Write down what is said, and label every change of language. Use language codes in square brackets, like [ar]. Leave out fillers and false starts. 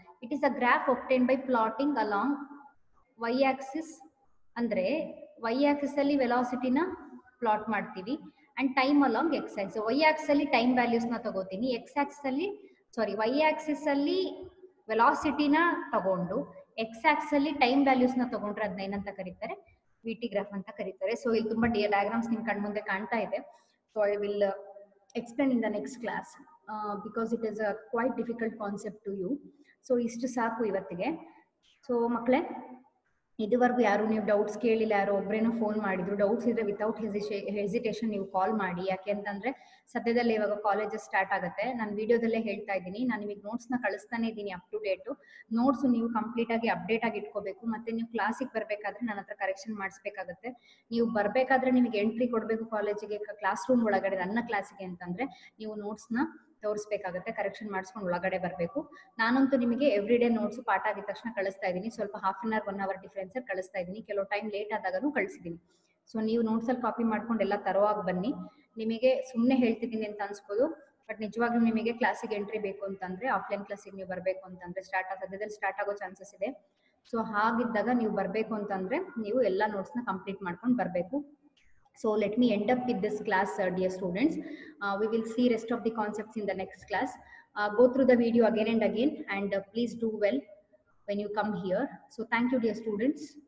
[en] it is a graph obtained by plotting along Y axis, [kn] ಅಂದ್ರೆ Y Axis ಅಲ್ಲಿ ವೆಲಾಸಿಟಿನ plot ಮಾಡ್ತೀವಿ [en] And time along X axis. [kn] Y Axis ಅಲ್ಲಿ time values ನ ತಗೋತೀನಿ, X Axis ಅಲ್ಲಿ Y Axis ಅಲ್ಲಿ ವೆಲಾಸಿಟಿನ ತಗೊಂಡು ಎಕ್ಸ್ ಆಕ್ಸಿಸ್ ಅಲ್ಲಿ ಟೈಮ್ ವ್ಯಾಲ್ಯೂಸ್ ನ ತಗೊಂಡ್ರೆ ಅದನ್ನ ಏನಂತ ಕರೀತಾರೆ? ವಿ ಟಿ ಗ್ರಾಫ್ ಅಂತ ಕರೀತಾರೆ. ಸೊ ಇಲ್ಲಿ ತುಂಬಾ ಡಯಾಗ್ರಾಮ್ಸ್ ನಿಮ್ ಕಣ್ ಮುಂದೆ ಕಾಣ್ತಾ ಇದೆ. [en] So I will explain in the next class because it is a quite difficult concept to you. [kn] So ಇಷ್ಟು ಸಾಕು ಇವತ್ತಿಗೆ. ಸೊ ಮಕ್ಕಳೇ, ಇದುವರೆಗೂ ಯಾರು ನೀವು ಡೌಟ್ಸ್ ಕೇಳಿಲ್ಲ, ಯಾರೋ ಒಬ್ರೇನೋ ಫೋನ್ ಮಾಡಿದ್ರು. ಡೌಟ್ಸ್ ಇದ್ರೆ [en] without hesitation [kn] ನೀವು ಕಾಲ್ ಮಾಡಿ. ಯಾಕೆ ಅಂತಂದ್ರೆ ಸದ್ಯದಲ್ಲೇ ಇವಾಗ ಕಾಲೇಜಸ್ ಸ್ಟಾರ್ಟ್ ಆಗುತ್ತೆ. ನಾನು ವಿಡಿಯೋದಲ್ಲೇ ಹೇಳ್ತಾ ಇದ್ದೀನಿ, ನಾನು ನಿಮಗೆ ನೋಟ್ಸ್ನ ಕಳಿಸ್ತಾನೆ ಇದ್ದೀನಿ ಅಪ್ ಟು ಡೇಟು. ನೋಟ್ಸ್ ನೀವು ಕಂಪ್ಲೀಟ್ ಆಗಿ ಅಪ್ಡೇಟ್ ಆಗಿ ಇಟ್ಕೋಬೇಕು. ಮತ್ತೆ ನೀವು ಕ್ಲಾಸಿಗೆ ಬರಬೇಕಾದ್ರೆ ನನ್ನ ಹತ್ರ ಕರೆಕ್ಷನ್ ಮಾಡಿಸ್ಬೇಕಾಗುತ್ತೆ. ನೀವು ಬರಬೇಕಾದ್ರೆ ನಿಮಗೆ ಎಂಟ್ರಿ ಕೊಡಬೇಕು ಕಾಲೇಜಿಗೆ, ಕ್ಲಾಸ್ ರೂಮ್ ಒಳಗಡೆ ನನ್ನ ಕ್ಲಾಸಿಗೆ ಅಂತಂದ್ರೆ ನೀವು ನೋಟ್ಸ್ನ ತೋರಿಸ್ಬೇಕಾಗುತ್ತೆ, ಕರೆಕ್ಷನ್ ಮಾಡಿಸ್ಕೊಂಡು ಒಳಗಡೆ ಬರಬೇಕು. ನಾನಂತೂ ನಿಮಗೆ ಎವ್ರಿ ಡೇ ನೋಟ್ಸ್ ಪಾಠ ಆಗಿದ ತಕ್ಷಣ ಕಳಿಸ್ತಾ ಇದ್ದೀನಿ. ಸ್ವಲ್ಪ half an hour 1 hour difference ಕಳಿಸ್ತಾ ಇದ್ದೀನಿ, ಕೆಲವು ಟೈಮ್ ಲೇಟ್ ಆದಾಗೂ ಕಳಿಸಿದ್ದೀನಿ. ಸೊ ನೀವು ನೋಟ್ಸ್ ಅಲ್ಲಿ ಕಾಪಿ ಮಾಡ್ಕೊಂಡು ಎಲ್ಲ ತರೋವಾಗ ಬನ್ನಿ. ನಿಮಗೆ ಸುಮ್ಮನೆ ಹೇಳ್ತಿದ್ದೀನಿ ಅಂತ ಅನ್ಸ್ಬೋದು, ಬಟ್ ನಿಜವಾಗ್ಲೂ ನಿಮಗೆ ಕ್ಲಾಸಿಗೆ ಎಂಟ್ರಿ ಬೇಕು ಅಂತಂದ್ರೆ ಆಫ್ಲೈನ್ ಕ್ಲಾಸಿಗೆ ನೀವು ಬರಬೇಕು ಅಂತಂದ್ರೆ ಸದ್ಯದಲ್ಲಿ ಸ್ಟಾರ್ಟ್ ಆಗೋ ಚಾನ್ಸಸ್ ಇದೆ. ಸೊ ಹಾಗಿದ್ದಾಗ ನೀವು ಬರಬೇಕು ಅಂತಂದ್ರೆ ನೀವು ಎಲ್ಲ ನೋಟ್ಸ್ನ ಕಂಪ್ಲೀಟ್ ಮಾಡ್ಕೊಂಡು ಬರಬೇಕು. [en] So let me end up with this class, dear students. We will see rest of the concepts in the next class. Go through the video again and again, and please do well when you come here. So thank you, dear students.